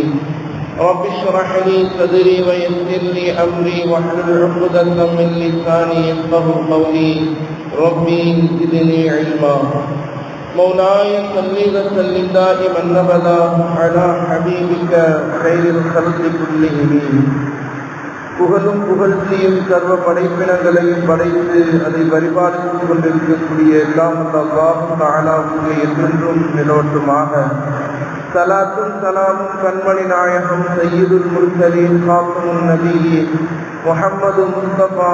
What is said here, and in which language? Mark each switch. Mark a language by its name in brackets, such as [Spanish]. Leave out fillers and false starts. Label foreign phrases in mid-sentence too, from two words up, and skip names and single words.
[Arabic] رب اشرح لي صدري ويسر لي أمري واحلل عقدة من لساني يفقهوا قولي. ربي زدني علما. مولاي صل وسلم دائما أبدا على حبيبك خير الخلق كلهم. [Tamil] புகழும் புகழ்ச்சியும் சர்வ படைப்பினங்களையும் படைத்து அதை பரிபாலித்துக் கொண்டிருக்கக்கூடிய எல்லாம் அல்லாஹ் தஆலாவுக்கு என்றென்றும் நிலவட்டுமாக. ஸலாத்தும் ஸலாமும் கண்மணி நாயகம் [Arabic] سيد المرسلين خاتم النبيين [Tamil] முஹம்மது முஸ்தபா